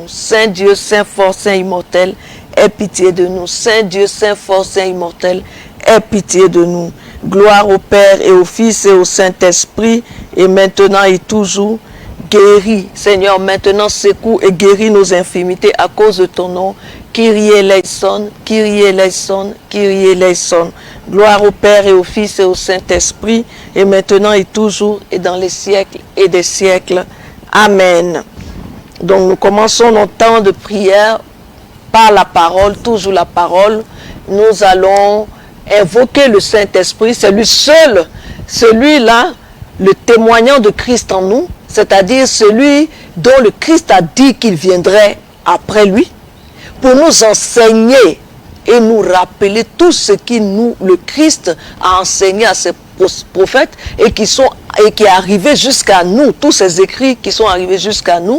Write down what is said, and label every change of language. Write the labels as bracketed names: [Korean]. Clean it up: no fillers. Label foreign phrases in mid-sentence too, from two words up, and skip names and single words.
[French] Saint Dieu, Saint fort, Saint immortel, aie pitié de nous. Saint Dieu, Saint fort, Saint immortel, aie pitié de nous. Gloire au Père et au Fils et au Saint-Esprit, et maintenant et toujours. Guéris, Seigneur, maintenant secoue et guéris nos infirmités à cause de ton nom. [Greek] Kyrie eleison, Kyrie eleison, Kyrie eleison. [French] Gloire au Père et au Fils et au Saint-Esprit, et maintenant et toujours et dans les siècles et des siècles. Amen. Donc nous commençons notre temps de prière par la parole, toujours la parole. Nous allons invoquer le Saint-Esprit, c'est lui seul, celui-là, le témoignant de Christ en nous, c'est-à-dire celui dont le Christ a dit qu'il viendrait après lui, pour nous enseigner et nous rappeler tout ce qui le Christ a enseigné à ses prophètes et qui est arrivé jusqu'à nous, tous ces écrits qui sont arrivés jusqu'à nous.